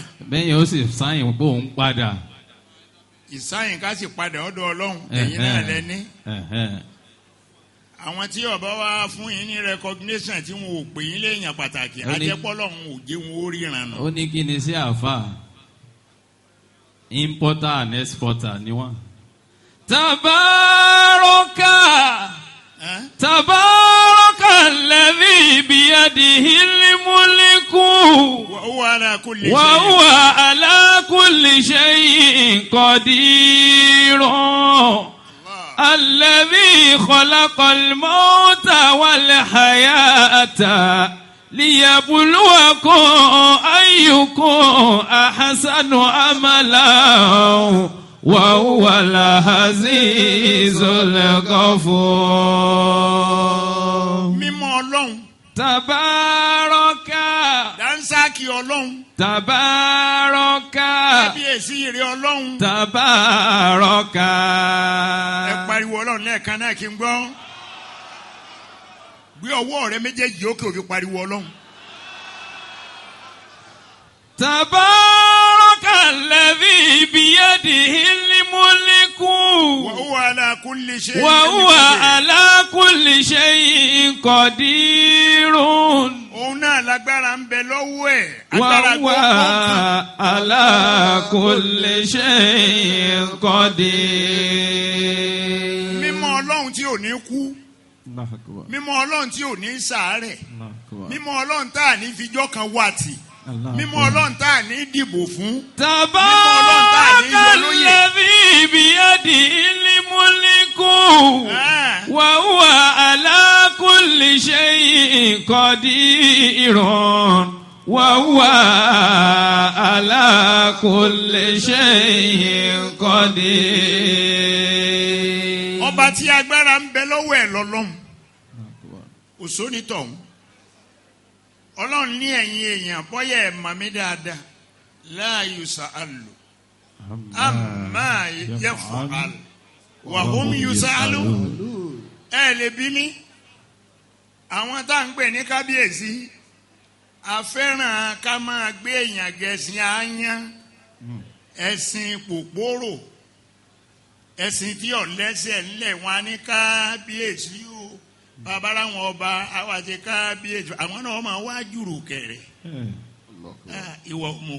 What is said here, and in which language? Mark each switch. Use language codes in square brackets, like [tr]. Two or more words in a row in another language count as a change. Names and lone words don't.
[yo] Bẹ́ẹ̀ yóò sì sáyìn pé òun padà. ìsáyìn ká sì padà ọ̀dọ̀ ọlọ́run ẹ̀yin náà lẹ́ni. àwọn tí ọba wa fún yín ní recognition tí wọn ò pè yín léèyàn pàtàkì ajẹ́pọ́lọ́hún ò jẹ́ wọn ó ríran nù. Ó ní kí ni sí àáfà [en] importer and exporter [yo] ni wọ́n. [ar] تبارك تبارك الذي بيده الملك وهو على كل شيء قدير. الذي خلق الموت والحياة ليبلوكم أيكم أحسن عملا وهو العزيز الغفور. [yo] mímọ́ Ọlọ́run. [ar] Tabaraka. [yo] Dansaki Ọlọ́run. [ar] Tabaraka. [yo] Kábíyèsí ìrẹ Ọlọ́run. [ar] Tabaraka. [yo] Ẹ pariwo Ọlọ́run lẹ́ẹ̀kan náà kí n gbọ́. Gbé ọwọ́ rẹ méjèèjì òkè òfin pariwo Ọlọ́run. [ar] تبارك الذي بيده الملك. وهو على كل شيء. وهو على كل شيء قدير. [yo] Òun náà lágbára ń bẹ lọ́wọ́ ẹ̀. [ar] وهو على كل شيء قدير. [yo] Mímọ́ Ọlọ́run tí ò ní kú. Mímọ́ Ọlọ́run tí ò ní ṣàárẹ̀. Mímọ́ Ọlọ́run tá à ní fijọ́ kan wà tì. mímọ́ Ọlọ́run tá a ní dìbò fún. [ar] تبارك الذي بيده الملك وهو على كل شيء قدير وهو على كل شيء قدير. [yo] Ọba tí agbára ń bẹ lọ́wọ́ ẹ̀ lọ́lọ́run òsónítọ̀hún. Ọlọ́run ní ẹ̀yin èèyàn bọ́yá ẹ̀ mọ̀ mí dáadáa [ar] لا يسأل عما يفعل وهم يسألون. [yo] Ẹ lè bí mi àwọn tá à ń pè ní kábíyèsí afẹ́ràn ká máa gbé èèyàn gẹ̀ẹ́sìn àáyán ẹ̀sìn pòpòrò ẹ̀sìn tí ọ̀lẹ́sẹ̀ ńlẹ̀ wọn á ní kábíyèsí o bàbá làwọn ọba àwọn àti kábíyèsí àwọn náà máa wá jùrù kẹrẹ ìwọ